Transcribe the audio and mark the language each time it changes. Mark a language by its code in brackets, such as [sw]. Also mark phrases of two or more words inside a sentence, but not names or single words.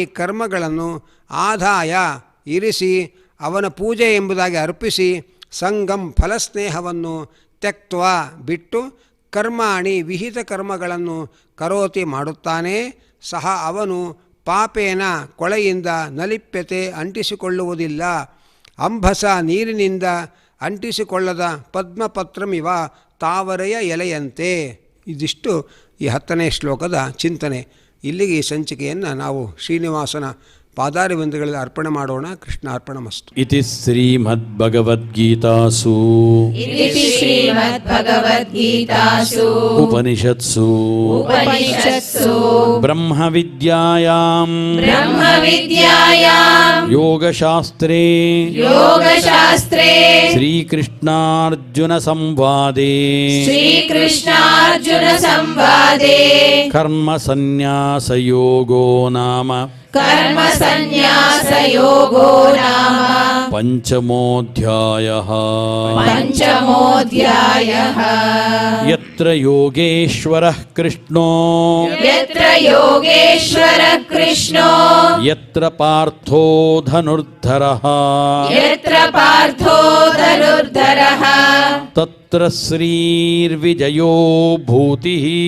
[kn] ಕರ್ಮಗಳನ್ನು ಆದಾಯ ಇರಿಸಿ ಅವನ ಪೂಜೆ ಎಂಬುದಾಗಿ ಅರ್ಪಿಸಿ, ಸಂಗಂ ಫಲಸ್ನೇಹವನ್ನು ತ್ಯಕ್ತ್ವ ಬಿಟ್ಟು, ಕರ್ಮಾಣಿ ವಿಹಿತ ಕರ್ಮಗಳನ್ನು ಕರೋತಿ ಮಾಡುತ್ತಾನೆ, ಸಹ ಅವನು ಪಾಪೇನ ಕೊಳೆಯಿಂದ ನಲಿಪ್ಯತೆ ಅಂಟಿಸಿಕೊಳ್ಳುವುದಿಲ್ಲ, ಅಂಬಸ ನೀರಿನಿಂದ ಅಂಟಿಸಿಕೊಳ್ಳದ ಪದ್ಮಪತ್ರಮಿವ ತಾವರೆಯ ಎಲೆಯಂತೆ. ಇದಿಷ್ಟು ಈ 10ನೇ ಶ್ಲೋಕದ ಚಿಂತನೆ. ಇಲ್ಲಿಗೆ ಈ ಸಂಚಿಕೆಯನ್ನು ನಾವು ಶ್ರೀನಿವಾಸನ ಪಾದಾರವಿಂದಗಳಲ್ಲಿ ಅರ್ಪಣೆ ಮಾಡೋಣ. [sa] ಕೃಷ್ಣ ಅರ್ಪಣಮಸ್ತು. ಇತಿ ಶ್ರೀಮದ್ಭಗವದ್ಗೀತಾಸು ಉಪನಿಷತ್ಸು ಬ್ರಹ್ಮವಿದ್ಯಾಯಾಂ ಯೋಗಶಾಸ್ತ್ರೇ ಶ್ರೀಕೃಷ್ಣಾರ್ಜುನ ಸಂವಾದೇ ಕರ್ಮ ಸನ್ಯಾಸ ಯೋಗೋ ನಾಮ ಪಂಚಮೋಧ್ಯಾಯಃ. ಯತ್ರ ಯೋಗೇಶ್ವರಃ ಕೃಷ್ಣೋ ಯತ್ರ ಪಾರ್ಥೋ ಧನುರ್ಧರಃ ತತ್ರ ಶ್ರೀರ್ವಿಜಯೋ ಭೂತಿಃ